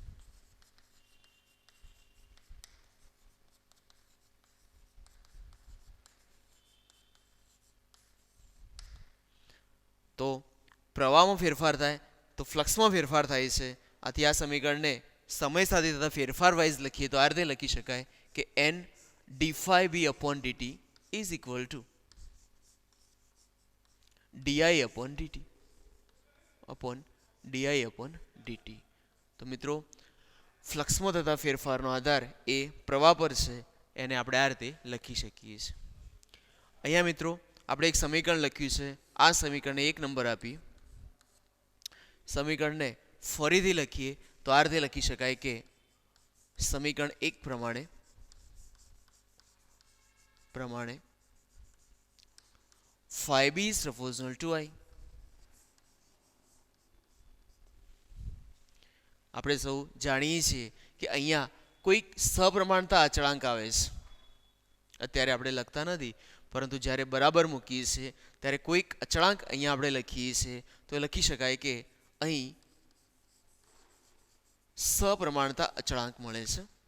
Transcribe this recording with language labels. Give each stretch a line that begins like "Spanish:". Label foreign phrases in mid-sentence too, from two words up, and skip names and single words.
Gujarati: તો પ્રવાહમાં ફેરફાર થાય તો ફ્લક્સમાં ફેરફાર થાય છે. આથી આ સમીકરણને સમય સાથે થતા ફેરફાર વાઇઝ લખીએ તો આ રીતે લખી શકાય કે
English: n d phi b upon dt is equal to di upon dt.
Gujarati: તો મિત્રો, ફ્લક્સમાં થતા ફેરફારનો આધાર એ પ્રવાહ પર છે. એને આપણે આ રીતે લખી શકીએ છીએ. અહીંયા મિત્રો આપણે એક સમીકરણ લખ્યું છે. આ સમીકરણને 1 નંબર આપી સમીકરણને ફરીથી લખીએ તો આ રીતે લખી શકાય કે સમીકરણ 1 પ્રમાણે
English: phi b is proportional to I.
Gujarati: આપણે સૌ જાણીએ છીએ કે અહીંયા કોઈક સપ્રમાણતા અચળાંક આવે છે. અત્યારે આપણે લખતા નથી, પરંતુ જ્યારે બરાબર મૂકીએ છીએ ત્યારે કોઈક અચળાંક અહીંયા આપણે લખીએ છીએ તો લખી શકાય કે અહીં સપ્રમાણતા અચળાંક મળે છે.